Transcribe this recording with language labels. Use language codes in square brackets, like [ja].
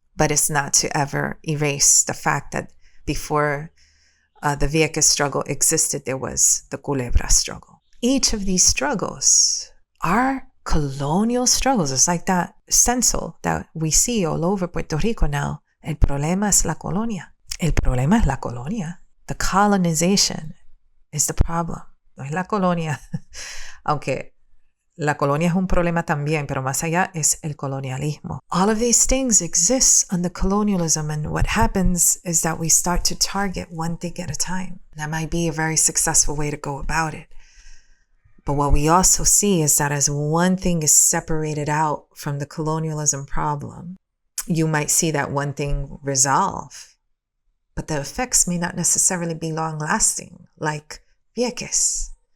[en] But it's not to ever erase the fact that before the Vieques struggle existed, there was the Culebra struggle. Each of these struggles are colonial struggles. It's like that stencil that we see all over Puerto Rico now. [es] El problema es la colonia. El problema es la colonia. [en] The colonization is the problem. [es] No es la colonia. Aunque la colonia es un problema también, pero más allá es el colonialismo. [en] All of these things exist under colonialism, and what happens is that we start to target one thing at a time. That might be a very successful way to go about it. But what we also see is that as one thing is separated out from the colonialism problem, you might see that one thing resolve, but the effects may not necessarily be long-lasting, like Vieques.